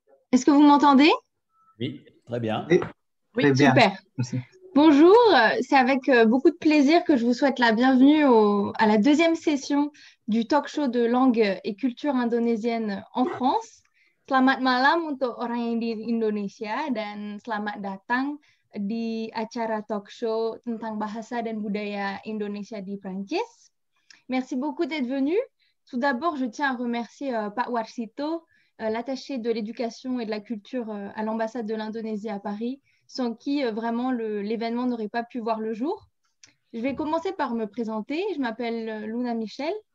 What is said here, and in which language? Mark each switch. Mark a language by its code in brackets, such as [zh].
[fr] Est-ce que vous m'entendez? Oui, très bien. Oui, Oui, très bien. super. Merci. Bonjour, c'est avec beaucoup de plaisir que je vous souhaite la bienvenue à la deuxième session du talk show de langue et culture indonésienne en France. [id] Selamat malam untuk orang yang di Indonesia dan selamat datang di acara talk show tentang bahasa dan budaya Indonesia di Prancis. [fr] Merci beaucoup d'être venu. Tout d'abord, je tiens à remercier Pak Warsito, l'attaché de l'éducation et de la culture à l'ambassade de l'Indonésie à Paris, sans qui vraiment l'événement n'aurait pas pu voir le jour. Je vais commencer par me présenter. Je m'appelle Luna Michel.